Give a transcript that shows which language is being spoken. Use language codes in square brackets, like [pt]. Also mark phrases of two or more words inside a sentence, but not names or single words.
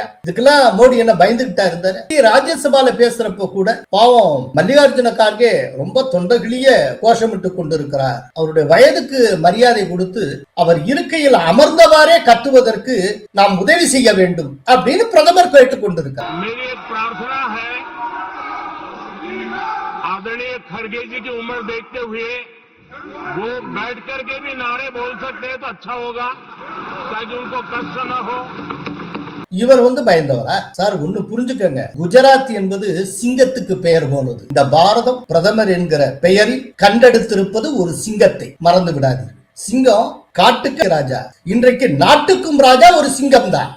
[ta] இதுக்கெல்லாம் மோடி என்ன பயந்துகிட்டா இருந்தாரு? ராஜ்யசபால பேசுறப்ப கூட பாவம் மல்லிகார்ஜுன கார்கே ரொம்ப தொண்டைகளிய கோஷமிட்டு கொண்டிருக்கிறார். அவருடைய வயதுக்கு மரியாதை கொடுத்து அவர் இருக்கையில் அமர்ந்தவாறே கத்துவதற்கு நாம் உதவி செய்ய வேண்டும் அப்படின்னு பிரதமர் கேட்டுக் கொண்டிருக்கிறார். [hi] आदरणीय खड़गे जी की उम्र देखते हुए वो बैठ करके भी नारे बोल सकते हैं तो अच्छा होगा ताकि उनको कष्ट न हो. [ta] இவர் வந்து பயந்தவரா? சார் ஒண்ணு புரிஞ்சுக்கங்க, குஜராத் என்பது சிங்கத்துக்கு பெயர் போனது. இந்த பாரதம் பிரதமர் என்கிற பெயரில் கண்டெடுத்திருப்பது ஒரு சிங்கத்தை, மறந்து விடாதீர்கள். சிங்கம் காட்டுக்கு ராஜா, இன்றைக்கு நாட்டுக்கும் ராஜா ஒரு சிங்கம் தான்.